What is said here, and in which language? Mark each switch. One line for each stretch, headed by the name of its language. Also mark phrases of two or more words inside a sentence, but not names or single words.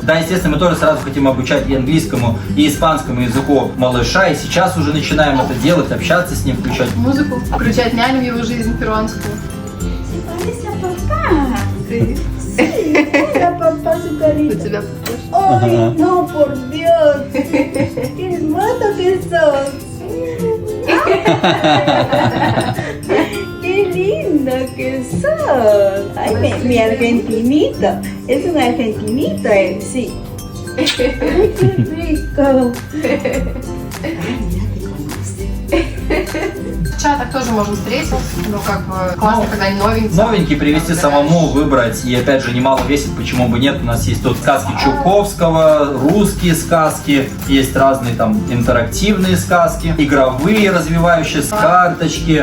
Russian: Да, естественно, мы тоже сразу хотим обучать и английскому, и испанскому языку малыша, и сейчас уже начинаем это делать, общаться с ним, включать Музыку, включать няню в его жизнь перуанскую. У тебя Ой,
Spanish: no, por Dios. Qué hermoso que sos. Qué lindo que sos. Ay, mi argentinito. Es un argentinito él, sí. Ay, qué rico.
Russian: В чатах тоже можно встретить, ну как бы классно, когда они новенькие. новенький привезти самому, выбрать, и опять же немало весит, почему бы нет. У нас есть тут сказки Чуковского, русские сказки, есть разные там интерактивные сказки, игровые развивающие карточки.